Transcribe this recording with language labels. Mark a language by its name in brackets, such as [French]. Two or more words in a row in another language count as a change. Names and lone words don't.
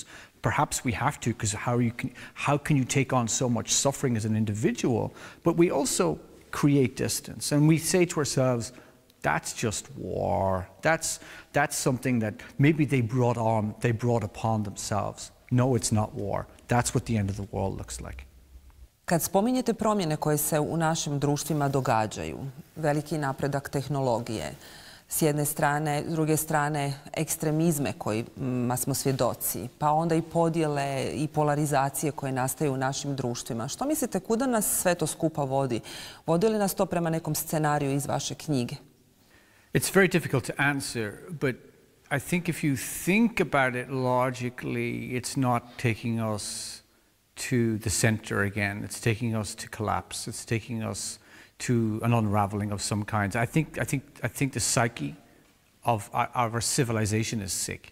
[English] Perhaps we have to, because how can you take on so much suffering as an individual? But we also create distance, and we say to ourselves, that's just war. That's something that maybe they brought upon themselves. No, it's not war. That's what the end of the world looks like. [Croatian] Kad spominjete promjene koje se u našim društvima događaju, veliki napredak tehnologije. S jedne strane, s druge strane ekstremizme kojima smo svjedoci, pa onda i podjele i polarizacije koje nastaju u našim društvima. Što mislite, kuda nas sve to skupa vodi? Vodi li nas to prema nekom scenariju iz vaše knjige? [English] It's very difficult to answer, but I think if you think about it logically, it's not taking us to the center again. It's taking us to collapse. It's taking us to an unraveling of some kinds. I think the psyche of our civilization is sick.